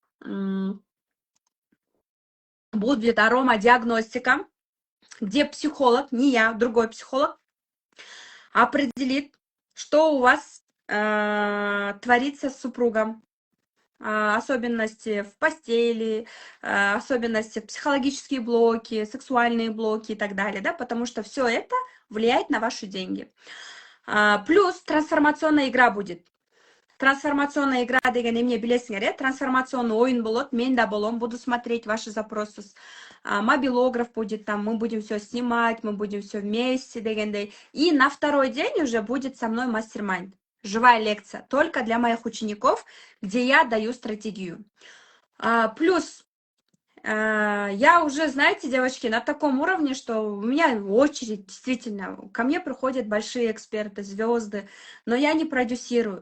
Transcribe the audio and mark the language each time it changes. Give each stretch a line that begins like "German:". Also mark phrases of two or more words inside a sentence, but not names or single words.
Russian: Будет аромадиагностика, где психолог, не я, другой психолог, определит, что у вас творится с супругом. Особенности в постели, особенности психологические блоки, сексуальные блоки и так далее, да, потому что все это влияет на ваши деньги. Плюс трансформационная игра будет. Трансформационная игра
Kyrgyz: деген эмне билесиңер, трансформационный оюн болот, мен да болом,
Russian: буду смотреть ваши запросы, мобилограф будет там, мы будем все снимать, мы будем все вместе, дегендей. И на второй день уже будет со мной мастер-майнд. Живая лекция, только для моих учеников, где я даю стратегию. Плюс я уже, знаете, девочки, на таком уровне, что у меня очередь, действительно, ко мне приходят большие эксперты, звезды, но я не продюсирую.